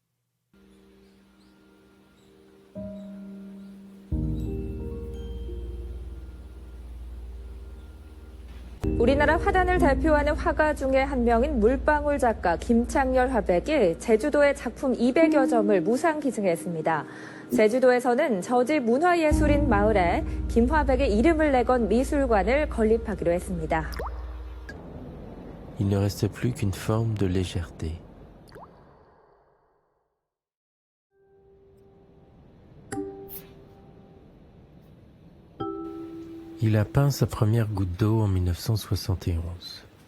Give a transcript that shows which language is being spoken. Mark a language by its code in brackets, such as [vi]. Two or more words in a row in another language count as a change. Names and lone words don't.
[ko] 우리나라 화단을 대표하는 화가 중에 한 명인 물방울 작가 김창렬 화백이 제주도의 작품 200여 점을 무상 기증했습니다. 제주도에서는 저지 문화예술인 마을에 김화백의 이름을 내건 미술관을 건립하기로 했습니다. [fr] Il ne reste plus qu'une forme de légèreté. Il a peint sa première goutte d'eau en 1971.